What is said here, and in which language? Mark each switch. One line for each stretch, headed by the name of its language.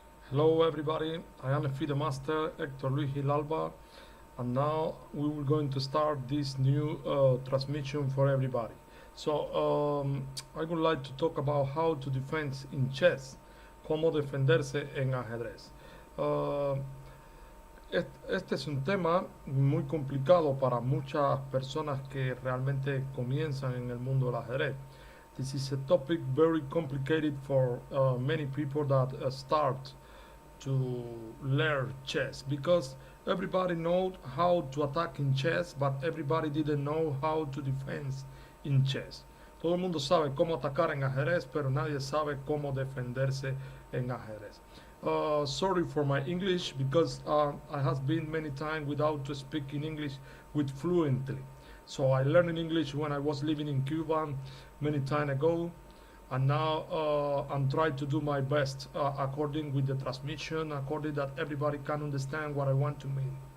English: Hello everybody, I am the FIDE Master Hector Luis Gilalba, and now we will going to start this new transmission for everybody. I would like to talk about how to defend in chess,
Spanish: cómo defenderse en ajedrez. Uh, este es un tema muy complicado para muchas personas que realmente comienzan en el mundo del ajedrez.
English: This is a topic very complicated for many people that start to learn chess, because everybody knows how to attack in chess, but everybody didn't know how to defend in chess.
Spanish: Todo el mundo sabe cómo atacar en ajedrez, pero nadie sabe cómo defenderse en ajedrez.
English: Sorry for my English, because I have been many times without speaking English with fluently. So I learned English when I was living in Cuba many time ago, and now I'm trying to do my best according with the transmission, according that everybody can understand what I want to mean.